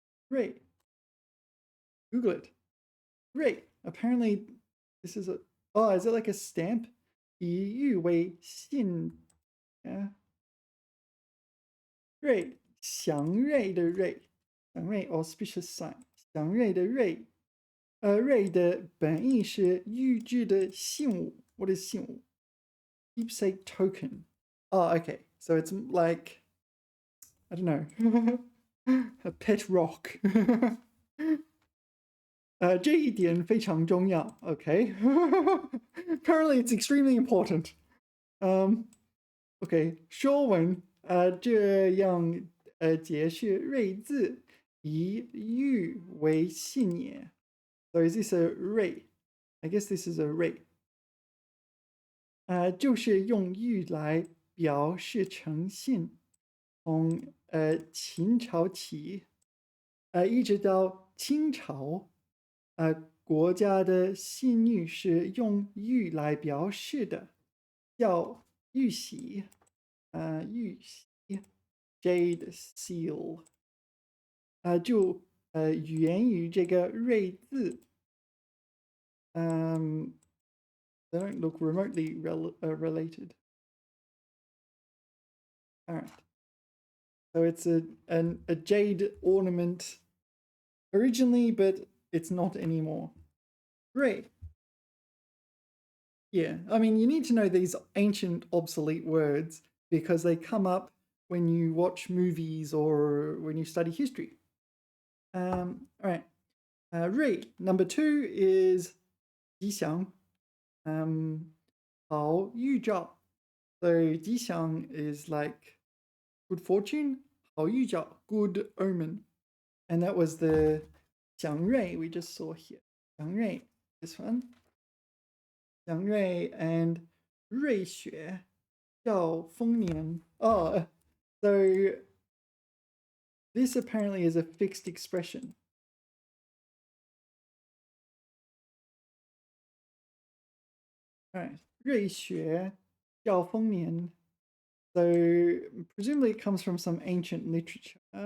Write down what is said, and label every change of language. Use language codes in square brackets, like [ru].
[en] Ray. Google it. Ray. Apparently, this is a. Oh, is it like a stamp? [zh] 以玉为信.Yeah. Ray. 祥瑞的瑞. [en] 祥瑞 auspicious sign. [zh] 祥瑞的瑞. Ray 的本意是玉制的信物. [en] What is 信物?Keepsake token. Oh, okay. So it's like, I don't know, a pet rock. [zh] 这一点非常重要.Okay. [en] Apparently it's extremely important. [zh] Okay. 说文这样解释瑞字以玉为信也. [en] So is this a ray? I guess this is a ray. [zh] 就是用玉来表示诚信，从秦朝起，一直到清朝，国家的信誉是用玉来表示的，叫玉玺，玉玺 （Jade Seal），就源于这个瑞字。 [en] They don't look remotely related. All right. So it's a jade ornament originally, but it's not anymore. Great. Yeah, I mean, you need to know these ancient obsolete words because they come up when you watch movies or when you study history. All right. Rui, number 2 is 吉祥. [zh] 好预兆. [en] So 吉祥 is like good fortune. [zh] 好预兆, [en] good omen. And that was the 祥瑞 we just saw here. 祥瑞, this one. [zh] 祥瑞 and 瑞雪兆丰年. [en] Oh, so this apparently is a fixed expression. All right, 瑞雪兆丰年. So presumably it comes from some ancient literature.